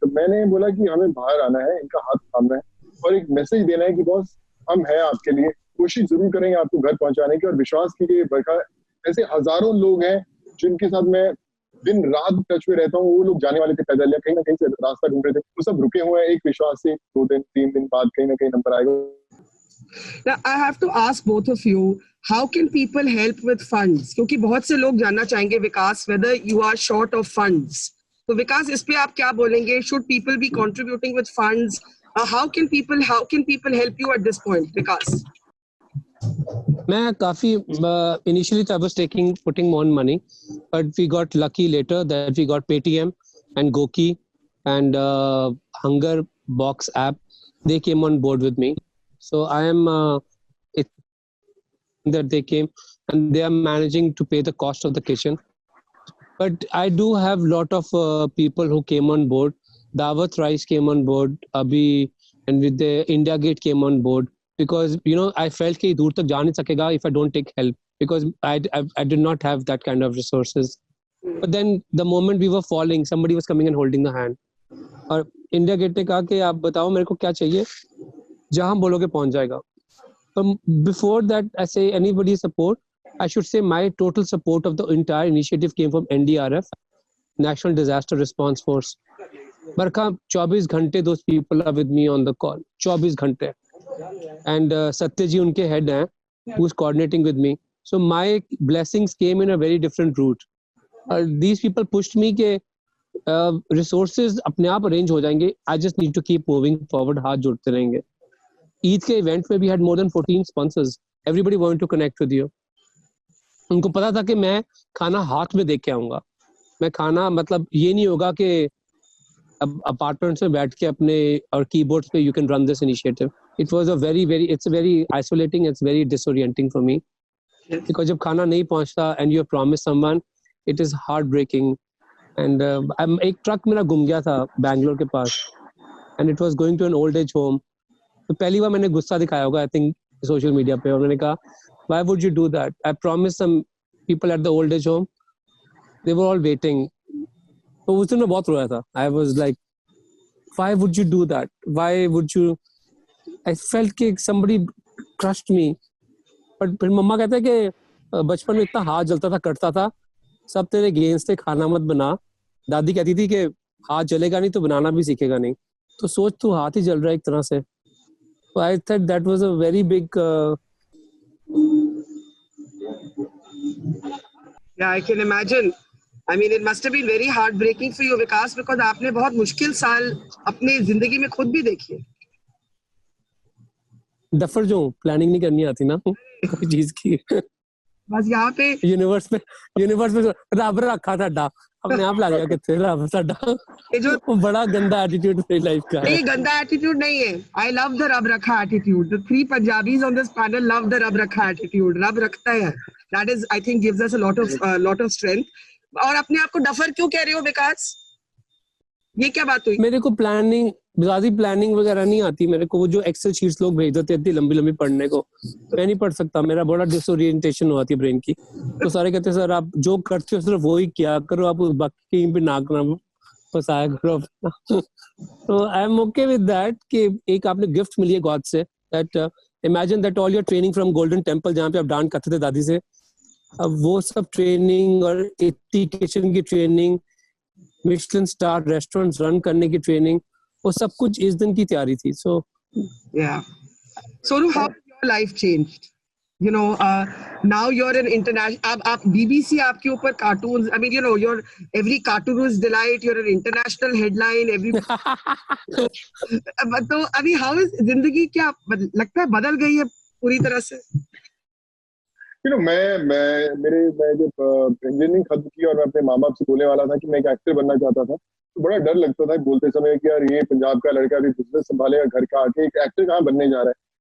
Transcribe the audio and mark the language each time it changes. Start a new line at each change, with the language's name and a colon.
Hindi: तो मैंने बोला कि हमें बाहर आना है, इनका हाथ थामना है और एक मैसेज देना है कि बॉस हम हैं आपके लिए, कोशिश जरूर करेंगे आपको घर पहुंचाने की। और विश्वास कीजिए बरखा, ऐसे हजारों लोग हैं जिनके साथ मैं दिन रात टच में रहता हूँ। वो लोग जाने वाले थे पैदल या कहीं ना कहीं से रास्ता ढूंढ रहे थे, वो सब रुके हुए हैं। एक विश्वास से 2 दिन 3 दिन बाद कहीं ना कहीं नंबर आएगा।
English: Now, I have to ask both of you, how can people help with funds?
Hindi: क्योंकि बहुत से लोग जानना चाहेंगे विकास,
English: whether you are short of funds.
Hindi: तो विकास, इस पे आप क्या बोलेंगे?
English: Should people be contributing with funds? How can people help you at this point, Vikas?
Hindi: मैं काफी
English: initially I was putting more money, but we got lucky later that we got Paytm and Goki and Hunger Box app. They came on board with me. So I am that they came and they are managing to pay the cost of the kitchen. But I do have lot of people who came on board. Dawat Rice came on board, Abhi, and with the India Gate came on board because I felt
Hindi: कि दूर तक जा नहीं सकेगा
English: if I don't take help because I did not have that kind of resources. But then the moment we were falling, somebody was coming and holding the hand.
Hindi: और India gate ने कहा कि आप बताओ मेरे को क्या चाहिए, जहां बोलोगे पहुंच जाएगा.
English: But before that, I say anybody's support, I should say my total support of the entire initiative came from NDRF, National Disaster Response Force. Barkha,
Hindi: 24 घंटे
English: those people are with me on the call.
Hindi: 24 घंटे.
English: And Satya ji unke head hai, who's coordinating with me. So my blessings came in a very different route. These people pushed me ke resources
Hindi: अपने आप
English: arrange हो जाएंगे. I just need to keep moving forward.
Hindi: हाथ जोड़ते रहेंगे. ईद के event में
English: we had more than 14 sponsors. Everybody wanted to connect with you.
Hindi: उनको पता था कि मैं खाना हाथ में देख के आऊंगा. मैं खाना मतलब ये नहीं होगा कि अब अपार्टमेंट्स में बैठ के अपने और कीबोर्ड्स पे
English: you can run this initiative. It was it's very isolating, it's very disorienting for me. Because
Hindi: जब खाना नहीं पहुंचता
English: and you have promised someone, it is heartbreaking. And
Hindi: एक ट्रक मेरा गुम गया था बैंगलोर के पास
English: and it was going to an old age home.
Hindi: तो पहली बार मैंने गुस्सा दिखाया होगा आई थिंक सोशल मीडिया पे और मैंने कहा
English: why would you do that? I promised some people at the old age home. They were all waiting.
Hindi: तो उस दिन मैं बहुत रोया था.
English: I was like, why would you do that? Why would you? I felt कि somebody crushed me.
Hindi: But फिर मम्मा कहते हैं कि बचपन में इतना हाथ जलता था, कटता था, सब तेरे गेंस थे, खाना मत बना. दादी कहती थी कि हाथ जलेगा नहीं तो बनाना भी सीखेगा नहीं. तो सोच तू हाथ ही जल रहा है एक तरह से.
English: So I thought that was a very big. Yeah, I can imagine. I mean, it must have been very heartbreaking for you, Vikas, because
Hindi: आपने बहुत मुश्किल साल अपने जिंदगी में खुद भी देखी है. डफर जो प्लानिंग नहीं करनी आती ना कोई चीज की. बस यहाँ पे यूनिवर्स में रब रखा था अपने आप लग गया कितने रब साडा. ये जो वो बड़ा गंदा एटीट्यूड मेरी लाइफ का है. ये गंदा एटीट्यूड नहीं है.
English: I love the
Hindi: रब रखा attitude.
English: The 3 Punjabis on this panel love the रब रखा attitude.
Hindi: रब रखता है.
English: That is, I think, gives us a lot of strength.
Hindi: और अपने आप को डफर क्यों कह रहे हो विकास? ये क्या बात हुई? मेरे को प्लानिंग वगैरह नहीं आती. मेरे को वो जो एक्सेल शीट्स लोग भेज देते इतनी लंबी पढ़ने को मैं नहीं पढ़ सकता. मेरा बड़ा डिसोरिएंटेशन होती है ब्रेन की. तो सारे कहते हैं सर आप जो करते हो सिर्फ वो ही किया करो, आप बाकी कहीं पे नाक ना फंसाया करो. तो
English: I am okay with that
Hindi: कि एक आपने गिफ्ट मिली है गॉड से.
English: that imagine that all your training from Golden Temple
Hindi: जहाँ पे आप डांस करते थे दादी से, अब वो सब ट्रेनिंग और इतनी किचन की training, Michelin star restaurants run करने की ट्रेनिंग, वो सब कुछ इस दिन की तैयारी थी.
English: So yeah. So how your life changed? Now you're an international.
Hindi: आप BBC आपके ऊपर cartoons.
English: I mean, your every cartoon is delight. You're an international headline.
Hindi: तो अभी
English: how is
Hindi: जिंदगी क्या लगता है बदल गई है पूरी तरह से? मैं जब इंजीनियरिंग खत्म की और मैं अपने माँ बाप से बोलने वाला था कि मैं एक एक्टर बनना चाहता था, तो बड़ा डर लगता था बोलते समय कि यार ये पंजाब का लड़का भी बिजनेस संभालेगा घर का आके, एक एक्टर कहाँ बनने जा रहा है.